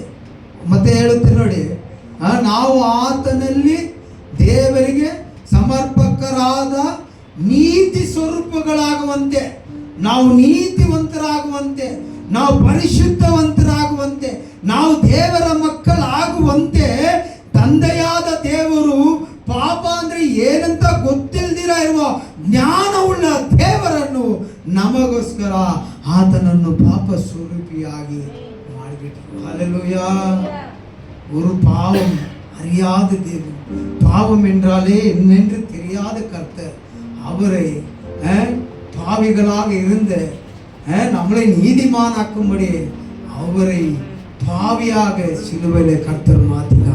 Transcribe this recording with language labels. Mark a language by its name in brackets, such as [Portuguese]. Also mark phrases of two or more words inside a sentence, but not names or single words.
[Kannada] ಮತ್ತೆ ಹೇಳುತ್ತೆ ನೋಡಿ, ನಾವು ಆತನಲ್ಲಿ ದೇವರಿಗೆ ಸಮರ್ಪಕರಾದ ನೀತಿ ಸ್ವರೂಪಗಳಾಗುವಂತೆ, ನಾವು ನೀತಿವಂತರಾಗುವಂತೆ, ನಾವು ಪರಿಶುದ್ಧವಂತರಾಗುವಂತೆ, ನಾವು ದೇವರ ಮಕ್ಕಳಾಗುವಂತೆ ತಂದೆಯಾದ ದೇವರು ಪಾಪ ಅಂದ್ರೆ ಏನಂತ ಗೊತ್ತಿಲ್ದಿರ ಇರುವ ಜ್ಞಾನವುಳ್ಳ ದೇವರನ್ನು ನಮಗೋಸ್ಕರ ಆತನನ್ನು ಪಾಪ ಸ್ವರೂಪಿಯಾಗಿ ಮಾಡಿಬಿಟ್ರು. [Tamil] ஹல்லேலூயா. ஒரு பாவம் அறியாத தேவன், பாவம் என்றாலே என்னென்று தெரியாத கர்த்தர், அவரை பாவிகளாக இருந்த நம்மளை நீதிமானாக்கும்படி அவரை பாவியாக சிலுவையில கர்த்தர் மாத்தினார்.